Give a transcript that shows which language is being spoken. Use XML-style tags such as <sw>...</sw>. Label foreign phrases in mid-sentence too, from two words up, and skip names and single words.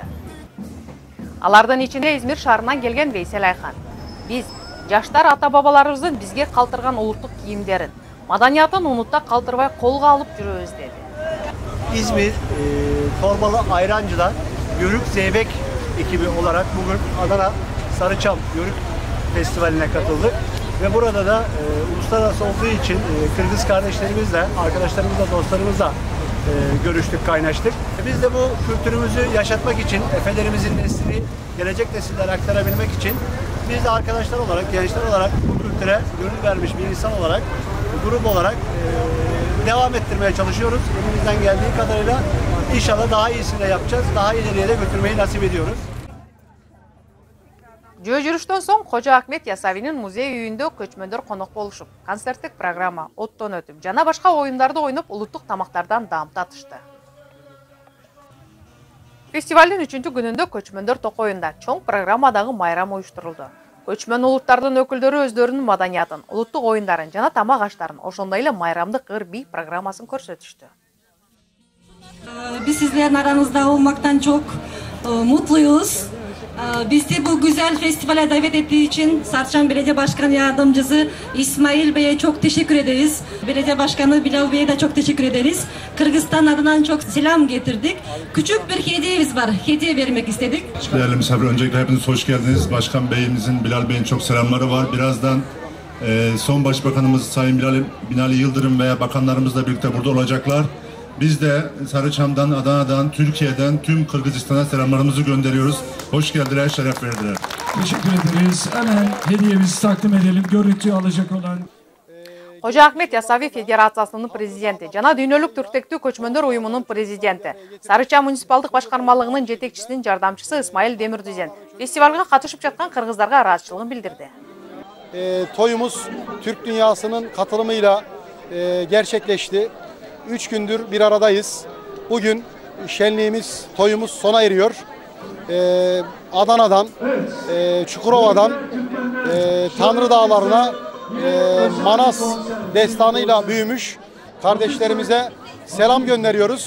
<ky>Алардын ичинде Измир шаарынан келген Вейсел Айхан. Биз жаштар ата-бабаларыбыздын бизге калтырган улуттук кийимдерин, маданиятын унутта калтырбай колго алып жүрөбүз деди.</ky> <tr>İzmir Torbalı Ayrancı'dan Yörük Zeybek ekibi olarak bugün Adana Sarıçam Yörük Festivali'ne katıldık. Ve burada da uluslararası olduğu için Kırgız kardeşlerimizle, arkadaşlarımızla, dostlarımızla görüştük, kaynaştık. Biz de bu kültürümüzü yaşatmak için, efelerimizin neslini gelecek nesillere aktarabilmek için biz de arkadaşlar olarak, gençler olarak bu kültüre gönül vermiş bir insan olarak, grup olarak devam ettirmeye çalışıyoruz. Elimizden geldiği kadarıyla inşallah daha iyisini de yapacağız, daha ileriye de götürmeyi nasip ediyoruz.</tr> <ky>Жөө жүрүштөн соң Кожо Ахмет Ясавинин музей үйүндө көчмөндөр конок болушуп, концерттик программа оттон өтүп, жана башка оюндарды ойноп, улуттук тамактардан даам татышты. Фестивалдын 3-чү күнүндө көчмөндөр токоюнда чоң программадагы майрам уюштурулду. Көчмөн улуттардын өкүлдөрү өздөрүнүн маданиятын, улуттук оюндарын жана тамак аштарын, ошондой эле майрамдык ыр-би программасын көрсөтүштү. Биз сиздердин араңызда болмактан</ky> <tr>çok mutluyuz. Bizi bu güzel festivale davet ettiği için Sarıçam Belediye Başkanı Yardımcısı İsmail Bey'e çok teşekkür ederiz. Belediye Başkanı Bilal Bey'e de çok teşekkür ederiz. Kırgızistan adından çok selam getirdik. Küçük bir hediyemiz var. Hediye vermek istedik. Değerli misafir, öncelikle hepiniz hoş geldiniz. Başkan Bey'imizin, Bilal Bey'in çok selamları var. Birazdan son Başbakanımız Sayın Binali Yıldırım ve bakanlarımızla birlikte burada olacaklar. Biz de Sarıçam'dan, Adana'dan, Türkiye'den tüm Kırgızistan'a selamlarımızı gönderiyoruz. Hoş geldiler, şeref verdiler. Teşekkür ederiz. Hemen hediyemizi takdim edelim. Görüntüyü alacak olan</tr> <ky>Кожо Ахмет Ясави Федерациясынын президенти жана Дүйнөлүк түрктектүү көчмөндөр уюмунун президенти, Сарыча муниципалдык башкармалыгынын жетекчисинин жардамчысы Исмаил Демирдүзен фестивалга катышып жаткан кыргыздарга ыраазычылыгын билдирди.</ky> <tr>Toyumuz Türk dünyasının katılımıyla gerçekleşti. 3 gündür bir aradayız. Bugün şenliğimiz, toyumuz sona eriyor. Adana'dan, Çukurova'dan, Tanrı Dağları'na Manas destanıyla büyümüş kardeşlerimize selam gönderiyoruz.</tr>